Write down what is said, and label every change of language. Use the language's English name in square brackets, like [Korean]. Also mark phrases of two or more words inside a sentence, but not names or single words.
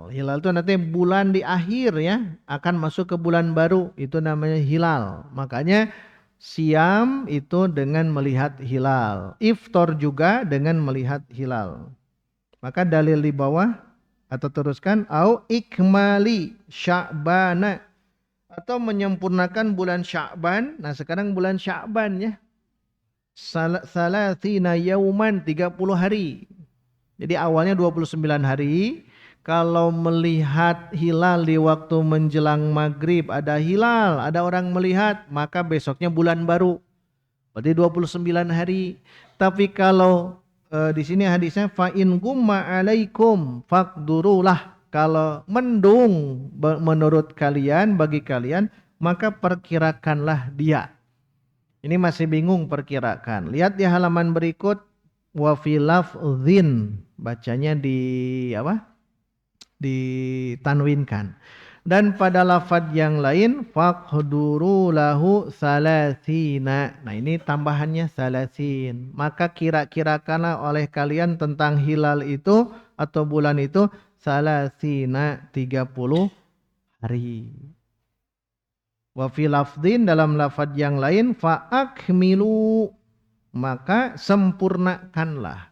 [Indonesian] Hilal itu nanti bulan di akhir ya, akan masuk ke bulan baru, itu namanya hilal. Makanya siam itu dengan melihat hilal. Iftar juga dengan melihat hilal. Maka dalil di bawah atau teruskan [Arabic] أو إكمال شعبان, [Indonesian] atau menyempurnakan bulan Sya'ban. Nah, sekarang bulan Sya'ban ya. [Arabic] ثلاثين يوما, 30 hari. [Indonesian] Jadi awalnya 29 hari, kalau melihat hilal di waktu menjelang maghrib, ada hilal, ada orang melihat, maka besoknya bulan baru. Berarti 29 hari. Tapi kalau di sini hadisnya [Arabic] فإن غم عليكم فاقدروا له. [Indonesian] Kalau mendung menurut kalian, bagi kalian, maka perkirakanlah dia. Ini masih bingung perkirakan. Lihat di halaman berikut. [Arabic] وفي لفظ, [Indonesian] bacanya ditanwinkan. Dan pada lafaz yang lain [Arabic] فاقدروا له ثلاثين. [Indonesian] Nah ini tambahannya salasin. Maka kira-kirakanlah oleh kalian tentang hilal itu atau bulan itu salasina, 30 hari. [Arabic] وفي لفظ, [Indonesian] dalam lafaz yang lain [Arabic] فأكملوا, [Indonesian] maka sempurnakanlah.